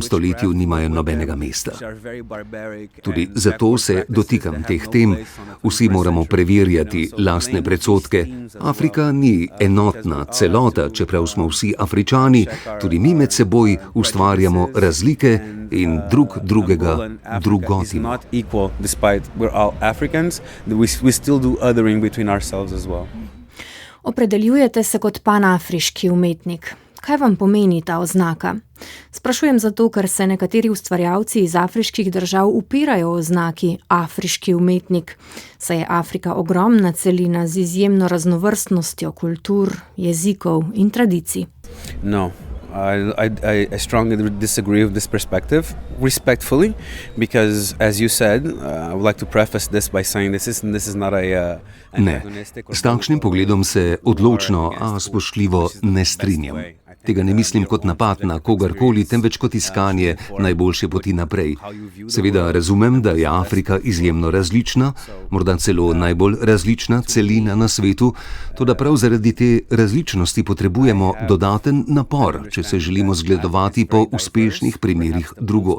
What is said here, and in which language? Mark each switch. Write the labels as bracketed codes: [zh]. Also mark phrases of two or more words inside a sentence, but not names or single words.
[sl] stoletju nimajo nobenega mesta. Tudi zato se dotikam teh tem. Vsi moramo preverjati lastne predsodke. Afrika ni enotna celota, čeprav smo vsi Afričani, tudi mi med seboj ustvarjamo razlike in drug drugega drugotimo. [en] Not equal, despite we're all Africans, we still do othering between ourselves as well. [sl] Opredeljujete se kot panafriški umetnik. Kaj vam pomeni ta oznaka? Sprašujem zato, ker se nekateri ustvarjalci iz afriških držav upirajo oznaki afriški umetnik, saj je Afrika ogromna celina z izjemno raznovrstnostjo kultur, jezikov in tradicij. [en] No. I strongly disagree with this perspective, respectfully, because, as you said, I would like to preface this by saying this is not a [sl] Ne, s takšnim pogledom se odločno, a spoštljivo ne strinjam. Tega ne mislim kot napad na kogarkoli, temveč kot iskanje najboljše poti naprej. Seveda razumem, da je Afrika izjemno različna, morda celo najbolj različna celina na svetu, toda prav zaradi te različnosti potrebujemo dodaten napor, če se želimo zgledovati po uspešnih primerih drugod.